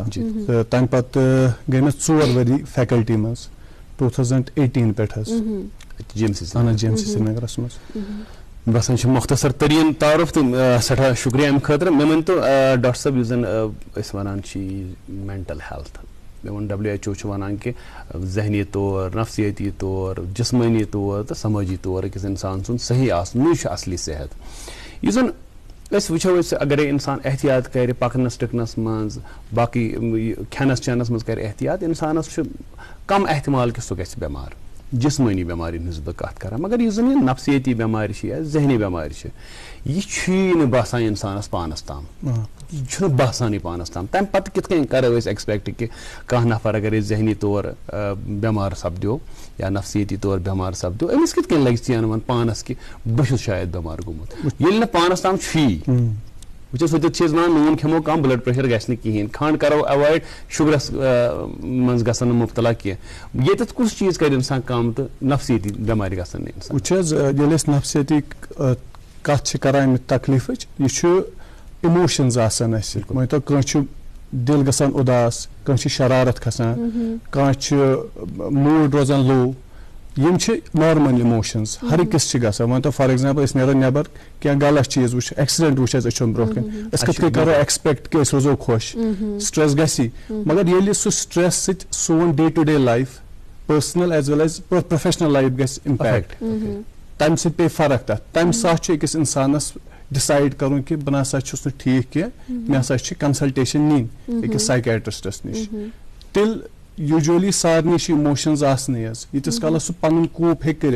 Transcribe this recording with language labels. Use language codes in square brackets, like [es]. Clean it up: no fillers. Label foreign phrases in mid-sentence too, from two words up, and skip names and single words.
[ks] تہٕ تمہِ پتہٕ گٔے مےٚ 4 ؤری فیکلٹی منٛز 2018 پٮ۪ٹھ حظ جی ایم سی اہن حظ جی ایم سی سرینگرس منٛز. باسان مختصر ترین تعارف تو سٹھا شکریہ امہ خاطر. مے ون تو ڈاکٹر صاحب زن ونان [en] mental health, [ks] مے ون WHO ونان کہ ذہنی طور, نفسیاتی طور, جسمانی طور تو سماجی طور اکس انسان سن صحیح آسن یہ اصلی صحت. یہ زن وچو اگر انسان احتیاط کرِ پکنس ٹکنس مز باقی کھینس چینس مز کر احتیاط, انسانس کم احتمال کہ سہ گژھِ بیمار. جسمانی بیماری ہز بہ کت کر, مگر یہ زن یہ نفسیاتی بیماری یا ذہنی بیماری یہ باسان انسانس پانس تام, یہ باسان پانس تام. تمہ پتہ کت کن کرو ایکسپیکٹ کہ کانٛہہ نفر اگر ذہنی طور بیمار سپدو یا نفسیاتی طور بیمار سپدو امس کت کن لگہ ژین ون پانس کہ بہ شاید بیمار گومت, ییٚلہِ نہٕ پانس تام چھی. وچھس ہوتیت ونان نون کھمو کم بلڈ پریشر گھس کہین, کھنڈ کرو اوائڈ, شُگرس من گھن مبتلا کی. ییٚتٮ۪تھ کُس چیز کر انسان کم تو نفسیاتی بیمار گھن انسان. وچھ حظ ییٚلہِ أسۍ نفسیاتی کتھ چھِ کران امہِ تکلیفٕچ, یہِ چھُ اِموشنز آسان اسہِ. مٲنۍتو کٲنٛسہِ چھُ دل گژھان اُداس, کٲنٛسہِ چھِ شرارت کھسان, کانٛہہ چھُ موٗڈ روزان لو, یم [en] normal emotions [ks] ہر أکِس چھِ گژھان. مٲنۍتو [en] for example [ks] أسۍ نیرو نیبر کینٛہہ غلط چیٖز وٕچھ, ایکسیڈنٹ وٕچھ اَسہِ أچھن برونٛہہ کَنۍ, أسۍ کِتھ کٔنۍ کرو ایکسپیکٹ کہ أسۍ روزو خۄش, سٹریس گژھِ, مگر ییٚلہِ سُہ سٹریس سۭتۍ سون [en] day to day life personal as well as professional life [ks] گژھِ امپیکٹ, تمہِ سۭتۍ پیٚیہِ فرق تتھ. تمہِ ساتہٕ چھُ أکِس انسانس ڈِسایڈ کرُن کہِ بہٕ نسا چھُس نہٕ ٹھیٖک کینٛہہ, مےٚ ہسا چھِ کنسلٹیشن نِنۍ أکِس سایکیٹرسٹس نِش. تیٚلہِ یوٗجولی سارنٕے چھِ اِموشنز آسنٕے حظ, ییٖتِس کالس سُہ پنُن کوپ ہیٚکہِ کٔرِتھ.